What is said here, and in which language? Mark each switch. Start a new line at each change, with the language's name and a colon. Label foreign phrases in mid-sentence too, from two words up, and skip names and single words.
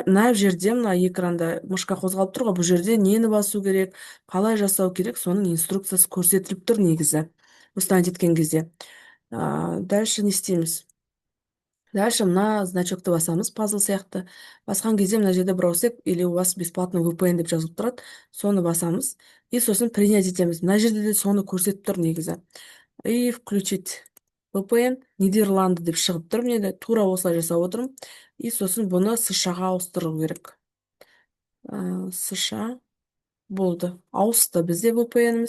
Kazakh: Мына жерде мына экранда мышка қозғалып тұр ғой, бұл жерде нені басу керек, қалай жасау керек, соның инструкциясы көрсетіліп тұр негізі. Установить еткен кезде. Дальше не істейміз? Дальше мына значокты басамыз, пазл сияқты. Басқан кезде мына жерде браузер
Russian: или у вас бесплатный VPN
Kazakh: деп жазылып тұрады. Соны басамыз. И сосын принять етеміз. Мына жерде де соны көрсетіп тұр негізі.
Russian: И включить VPN Нидерланды
Kazakh: деп шығып тұр. Мен тура осылай жасап отырмын. И сосын бұны США-ға ауыстыру керек. США болды. Ауысты бізде VPN-іміз.